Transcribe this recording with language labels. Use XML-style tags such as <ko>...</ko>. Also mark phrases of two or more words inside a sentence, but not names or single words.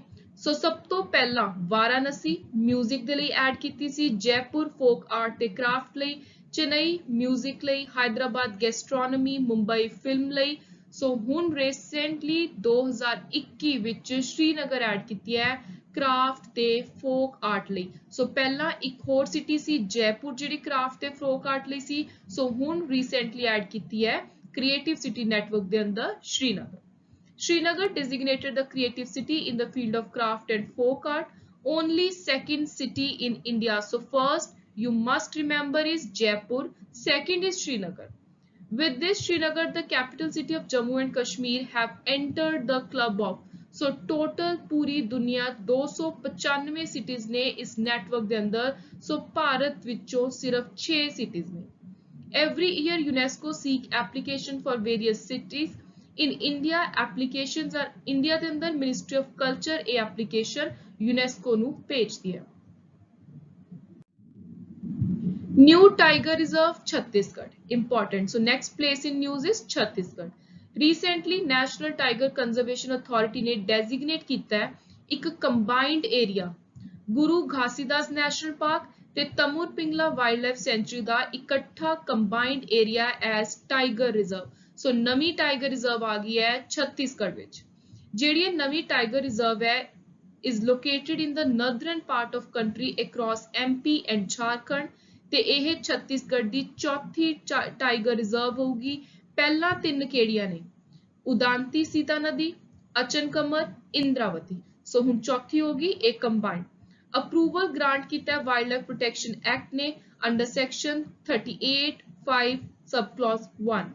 <pa>ਸੋ ਸਭ ਤੋਂ ਪਹਿਲਾਂ ਵਾਰਾਣਸੀ ਮਿਊਜ਼ਿਕ ਦੇ ਲਈ ਐਡ ਕੀਤੀ ਸੀ, ਜੈਪੁਰ</pa> <en>folk art</en> <pa>ਤੇ ਕ੍ਰਾਫਟ ਲਈ, ਚੇਨਈ ਮਿਊਜ਼ਿਕ ਲਈ, ਹਾਈਦਰਾਬਾਦ ਗੈਸਟ੍ਰੋਨੋਮੀ, ਮੁੰਬਈ ਫਿਲਮ ਲਈ। ਸੋ ਹੁਣ ਰੀਸੈਂਟਲੀ 2021 ਵਿੱਚ ਸ਼੍ਰੀਨਗਰ ਐਡ ਕੀਤੀ ਹੈ ਕ੍ਰਾਫਟ ਤੇ</pa> <en>folk art</en> <pa>ਲਈ। ਸੋ ਪਹਿਲਾਂ ਇੱਕ ਹੋਰ ਸਿਟੀ ਸੀ ਜੈਪੁਰ ਜਿਹੜੀ ਕ੍ਰਾਫਟ ਤੇ</pa> <en>folk art</en> <pa>ਲਈ ਸੀ। ਸੋ ਹੁਣ ਰੀਸੈਂਟਲੀ ਐਡ ਕੀਤੀ ਹੈ</pa> <en>creative city network</en> <pa>ਦੇ ਅੰਦਰ Srinagar।</pa> <en>Srinagar designated the creative city in the field of craft and folk art, only second city in India। So first you must remember is Jaipur, second is Srinagar। With this Srinagar, the capital city of Jammu and Kashmir, have entered the club of। So total</en> <hi>पूरी दुनिया 295 cities ने इस network</hi> <pa>ਦੇ ਅੰਦਰ। So ਭਾਰਤ ਵਿੱਚੋਂ ਸਿਰਫ 6 cities ਨੇ।</pa> <en>Every year UNESCO seek application for various cities। In India applications are India</en> <pa>ਦੇ ਅੰਦਰ</pa> <en>Ministry of Culture ਇਹ application UNESCO</en> <pa>ਨੂੰ ਭੇਜਦੀ ਹੈ।</pa> <en>New Tiger Reserve Chhattisgarh, important। So next place in news is Chhattisgarh। Recently National Tiger Conservation Authority</en> <pa>ਨੇ designate ਕੀਤਾ ਹੈ ਇੱਕ</pa> <en>combined area</en> <pa>ਗੁਰੂ ਘਾਸੀਦਾਸ ਨੈਸ਼ਨਲ ਪਾਰਕ ਤੇ ਤਮੁਰ ਪਿੰਗਲਾ ਵਾਈਲਡਲਾਈਫ ਸੈਂਚੁਰੀ ਦਾ ਇਕੱਠਾ</pa> <en>combined area as tiger reserve.</en> <pa>ਸੋ ਨਵੀਂ</pa> <en>tiger reserve</en> <pa>ਆ ਗਈ ਹੈ ਛੱਤੀਸਗੜ੍ਹ ਵਿੱਚ। ਜਿਹੜੀ ਇਹ ਨਵੀਂ ਟਾਈਗਰ ਰਿਜ਼ਰਵ ਹੈ</pa> <en>is located in the northern part of country across MP and Jharkhand।</en> <pa>ਤੇ ਇਹ ਛੱਤੀਸਗੜ੍ਹ ਦੀ ਚੌਥੀ</pa> <en>tiger reserve</en> <pa>ਹੋਊਗੀ। ਪਹਿਲਾਂ ਤਿੰਨ ਕਿਹੜੀਆਂ ਨੇ ਉਦਾਂਤੀ ਸੀਤਾ ਨਦੀ, ਅਚਨਕਮਰ, ਇੰਦਰਾਵਤੀ। ਸੋ ਹੁਣ ਚੌਥੀ ਹੋਗੀ ਇਹ ਕੰਬਾਈਨਡ।</pa> <en>approval grant</en> <pa>ਕੀਤਾ ਹੈ ਵਾਈਲਡ ਲਾਈਫ ਪ੍ਰੋਟੈਕਸ਼ਨ ਐਕਟ ਨੇ</pa> <en>under section 38(5) sub clause 1.</en>